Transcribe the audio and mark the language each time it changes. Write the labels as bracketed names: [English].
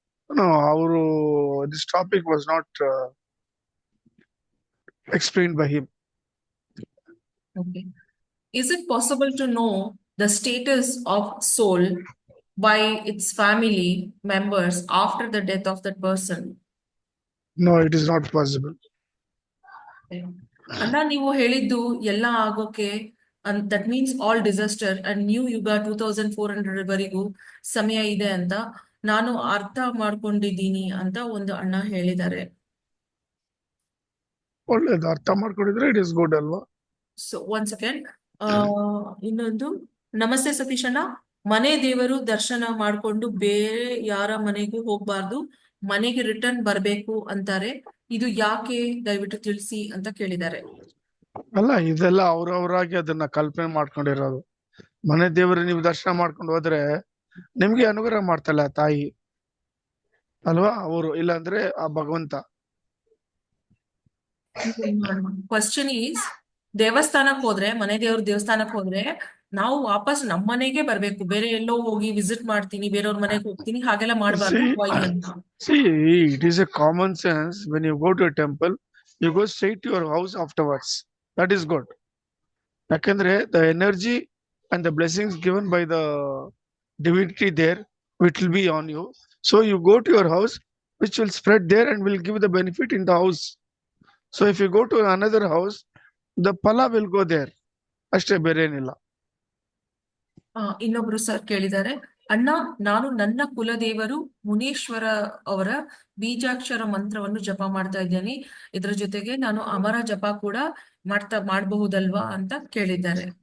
[English] No, this topic was not explained by him. Okay. Is it possible to know the status of soul by its family members after the death of that person? No, it is not possible. [Kannada] ಅಣ್ಣ, ನೀವು ಹೇಳಿದ್ದು ಎಲ್ಲ ಆಗೋಕೆ [English] that means all disaster and new [Kannada] ಯುಗ 2400 ವರೆಗೂ ಸಮಯ ಇದೆ ಅಂತ ನಾನು ಅರ್ಥ ಮಾಡ್ಕೊಂಡಿದ್ದೀನಿ ಅಂತ ಒಂದು ಅಣ್ಣ ಹೇಳಿದ್ದಾರೆ. ಒಳ್ಳೇದು, ಅರ್ಥ ಮಾಡ್ಕೊಂಡಿದ್ರೆ [English] it is good [Kannada] ಅಲ್ವಾ? [English] So one second. [Kannada] ಇನ್ನೊಂದು, ನಮಸ್ತೆ ಸತೀಶ್ ಅಣ್ಣ. ಮನೆ ದೇವರು ದರ್ಶನ ಮಾಡ್ಕೊಂಡು ಬೇರೆ ಯಾರ ಮನೆಗೂ ಹೋಗ್ಬಾರ್ದು, ಮನೆಗೆ ರಿಟರ್ನ್ ಬರ್ಬೇಕು ಅಂತಾರೆ. ಇದು ಯಾಕೆ ದಯವಿಟ್ಟು ತಿಳಿಸಿ ಅಂತ ಕೇಳಿದ್ದಾರೆ. ಅಲ್ಲ, ಇದೆಲ್ಲ ಅವ್ರವ್ರಾಗಿ ಅದನ್ನ ಕಲ್ಪನೆ ಮಾಡ್ಕೊಂಡಿರೋದು. ಮನೆ ದೇವರು ನೀವು ದರ್ಶನ ಮಾಡ್ಕೊಂಡು ಹೋದ್ರೆ ನಿಮ್ಗೆ ಅನುಗ್ರಹ ಮಾಡ್ತಲ್ಲ ತಾಯಿ ಅಲ್ವಾ, ಅವರು ಇಲ್ಲಾಂದ್ರೆ ಆ ಭಗವಂತ. [English] question is, [Kannada] ದೇವಸ್ಥಾನಕ್ ಹೋದ್ರೆ, ಮನೆ ದೇವ್ರ ದೇವಸ್ಥಾನಕ್ ಹೋದ್ರೆ ನಾವು ವಾಪಸ್ ನಮ್ಮ ಮನೆಗೆ ಬರ್ಬೇಕು, ಬೇರೆ ಎಲ್ಲೋ ಹೋಗಿ ವಿಸಿಟ್ ಮಾಡ್ತೀನಿ, ಬೇರೆಯವ್ರ ಮನೆಗೆ ಹೋಗ್ತೀನಿ, ಹಾಗೆಲ್ಲ ಮಾಡಬಾರ್ದು. ವೈ ಅಂತ? [English] See, it is a common sense. When you go to a temple, you go straight to your house afterwards. That is good. [Kannada] Yakandre, [English] the energy and the blessings given by the divinity there, which will be on you. So you go to your house, which will spread there and will give the benefit in the house. So if you go to another house, the pala will go there. [Kannada] ಅಷ್ಟೇ, ಬೇರೆ ಏನಿಲ್ಲ. ಇನ್ನೊಬ್ರು sir ಕೇಳಿದ್ದಾರೆ, ಅಣ್ಣ, ನಾನು ನನ್ನ ಕುಲದೇವರು ಮುನೇಶ್ವರ ಅವರ ಬೀಜಾಕ್ಷರ ಮಂತ್ರವನ್ನು ಜಪ ಮಾಡ್ತಾ ಇದ್ದೇನೆ. ಇದ್ರ ಜೊತೆಗೆ ನಾನು ಅಮರ ಜಪ ಕೂಡ ಮಾಡಬಹುದಲ್ವಾ ಅಂತ ಕೇಳಿದ್ದಾರೆ.